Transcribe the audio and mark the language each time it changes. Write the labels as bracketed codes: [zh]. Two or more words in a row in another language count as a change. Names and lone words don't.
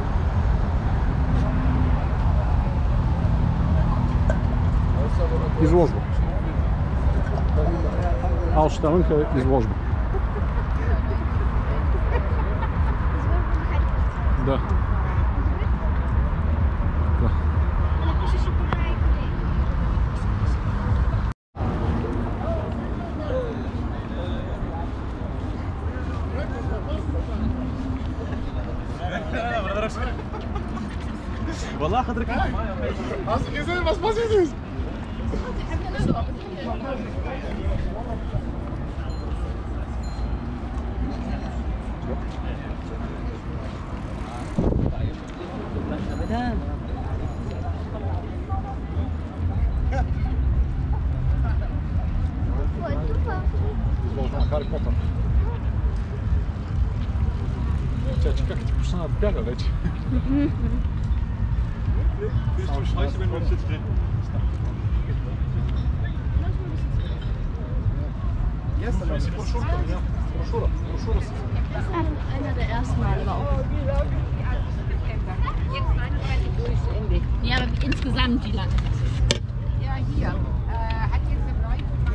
[bg] Изложба. Ausstellung е изложба. Да. Да. [ar] والله حضرتك [de] hast du gesehen, was passiert ist? [bg] Какво е това? Изложба на Хари Потър. Че как ти почна да бяга вече? Брошура си. [de] Einer der ersten Male war auch. Ja, aber insgesamt wie lange? Ja, hier. Hat jetzt eine neue.